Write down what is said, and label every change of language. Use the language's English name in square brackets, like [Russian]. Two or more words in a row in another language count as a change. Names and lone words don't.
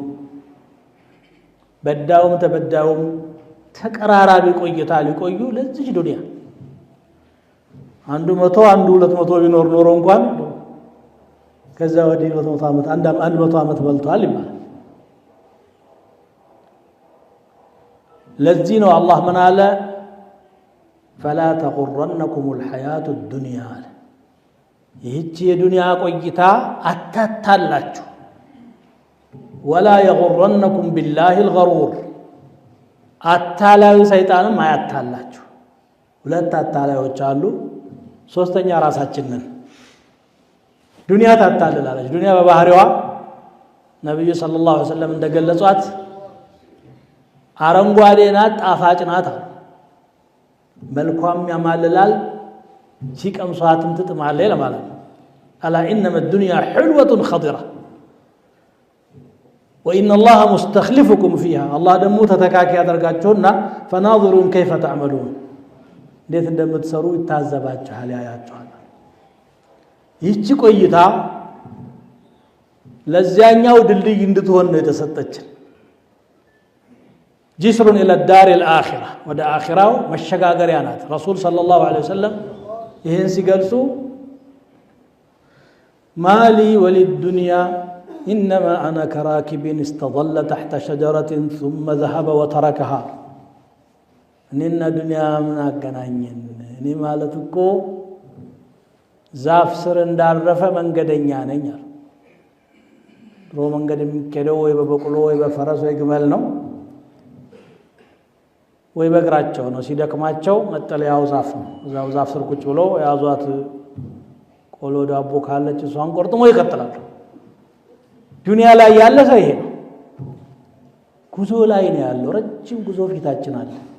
[Amharic] በዳውም ተበዳውም ተቀራራቢ ቆይታ ሊቆዩ ለዚህ ዱንያ አንዱ 100 አንዱ 200 ቢኖር ኖሮ እንኳን ከዛ ወዲህ 100 ዓመት አንድ 100 ዓመት በልቷል ይባላል ለዚህ ነው አላህ ምን አለ [Arabic] فلا تغرنكم الحياة الدنيا [Amharic] ይህች የዱንያ ቆይታ አታታላችሁ [Arabic] ولا يغرنكم بالله الغرور [Amharic] አታላዩ ሰይጣንም አያታላችሁ ሁለት አታላዮች አሉ ሶስተኛ ራሳችን ነን ዱንያ ታታልላለች ዱንያ በባህሪዋ ነብዩ [Arabic] صلى الله عليه وسلم [Amharic] እንደገለጿት አረንጓዴ ናት ጣፋጭ ናት መልኳም ያማልላል ሲቀምሷትም ትጥማለች ለማለት [Arabic] ألا إنما الدنيا حلوة خضرة وإن الله مستخلفكم فيها الله [Amharic] ደሞ ተተካኪ ያደርጋችሁና [Arabic] فناظرون كيف تعملون [Amharic] እንዴት እንደምትሰሩ ይታዘባችኋል ያያችኋል ይህች ቆይታ ለዚያኛው ድልድይ እንድትሆን ነው የተሰጠችን [Arabic] جسر إلى الدار الآخرة ودا آخرة مشغاغريانات رسول صلى الله عليه وسلم [Amharic] ይሄን ሲገልጹ [Arabic] مالي وللدنيا إنما أنا كراكب استظل تحت شجرة ثم ذهب وتركها [Amharic] እኔና ዱንያ ምን አገናኘን እኔ ማለት እኮ ዛፍ ስር እንዳረፈ መንገደኛ ነኝ አለ ድሮ መንገድ የሚከደው ወይ በበቅሎ ወይ በፈረስ ወይ ግመል ነው ወይ በእግራቸው ነው ሲደክማቸው መጠለያው ዛፍ ነው እዛው ዛፍ ስር ቁጭ ብሎ ያዟት ቆሎ ዳቦ ካለች እሷን ቆርጥሞ ይከተላሉ ዱንያ ላይ ያለ ሰው ይሄ ነው ጉዞ ላይ ነው ያለው ረጅም ጉዞ ፊታችን አለ